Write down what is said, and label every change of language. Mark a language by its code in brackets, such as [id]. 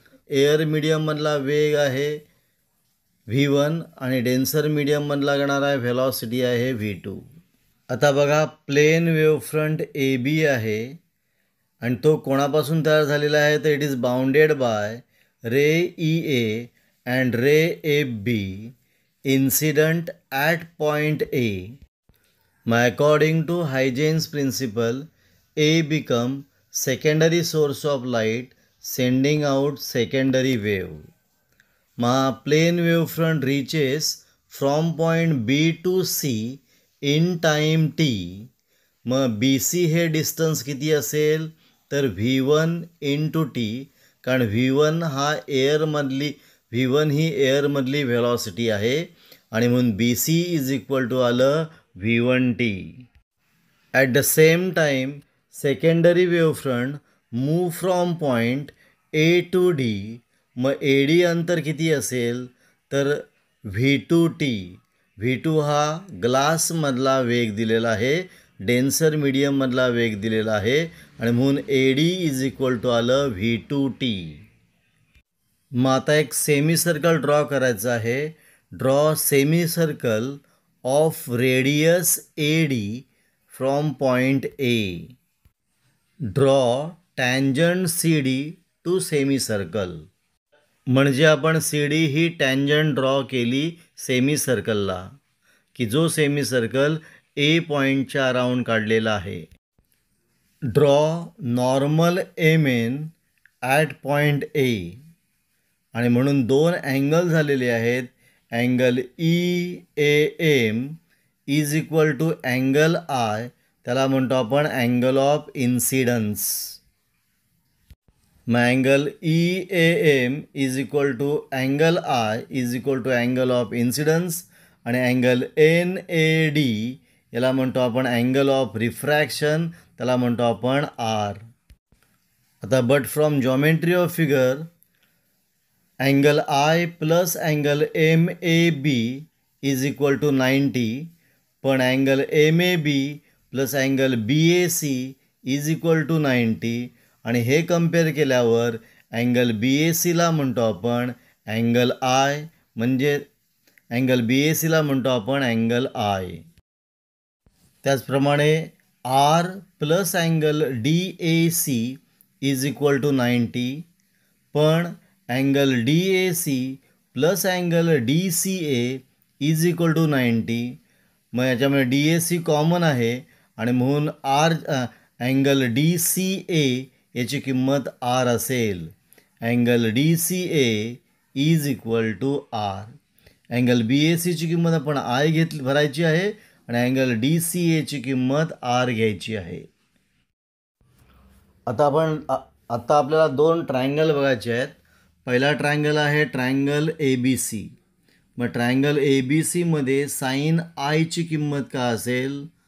[mr] Air मीडियममधला वेग आहे v1 आणि डेन्सर मीडियममधला येणारा व्हेलॉसिटी आहे v2. आता बघा प्लेन वेव्हफ्रंट ए बी आहे आणि तो कोणापासून तयार झालेला आहे तर [en] It is bounded by ray E A and ray A B incident at point A. According to Huygens principle, A become secondary source of light sending out secondary wave. Plane wavefront reaches from point B to C in time t. [mr] BC हे distance किती असेल तर V1 into t, कारण V1 हा V1 ही एअरमधली velocity आहे आणि म्हणून B C [en] is equal to [mr] आलं V1t. [en] At the same time secondary wavefront move from point A to D. [mr] A D अंतर किती असेल तर V2t. V2 हा ग्लासमधला वेग दिलेला आहे, डेन्सर मीडियममधला वेग दिलेला आहे आणि म्हणून A D is equal to आलं V2t. आता एक सेमी सर्कल ड्रॉ करायचं आहे. [en] Draw semi circle of radius A D from point A. Draw tangent C D to semi circle. [mr] म्हणजे आपण सी डी ही टँजंट ड्रॉ केली सेमी सर्कलला, की जो सेमी सर्कल ए पॉईंटच्या अराउंड काढलेला आहे. [en] Draw normal M N at point A. [mr] आणि म्हणून दोन अँगल झालेले आहेत. [en] angle E A M is equal to angle I, [mr] त्याला म्हणतो आपण angle of incidence. [en] Angle E A M is equal to angle I is equal to angle of incidence. [mr] आणि angle N A D याला म्हणतो आपण angle of refraction, त्याला म्हणतो आपण आर. [en] आता but from geometry of figure angle I plus angle M A B is equal to 90, पण angle M A B plus angle B A C is equal to 90. [mr] आणि हे compare केल्यावर angle बी ए सीला म्हणतो आपण अँगल आय, म्हणजे angle बी ए सीला म्हणतो आपण अँगल आय. [en] त्याचप्रमाणे R plus angle D A C is equal to 90, पण angle D A C plus angle D C A is equal to 90. [mr] याच्यामध्ये डी ए सी कॉमन आहे आणि म्हणून अँगल डी सी ए याची किंमत आर असेल. [en] Angle D C A is equal to R. [mr] Angle बी ए सीची किंमत आपण आय भरायची आहे आणि अँगल डी सी एची किंमत आर घ्यायची आहे. आता आपल्याला दोन ट्रायंगल बघायचे आहेत. पहिला ट्रायंगल आहे triangle A B C. Triangle A B सीमध्ये साईन आयची किंमत काय असेल?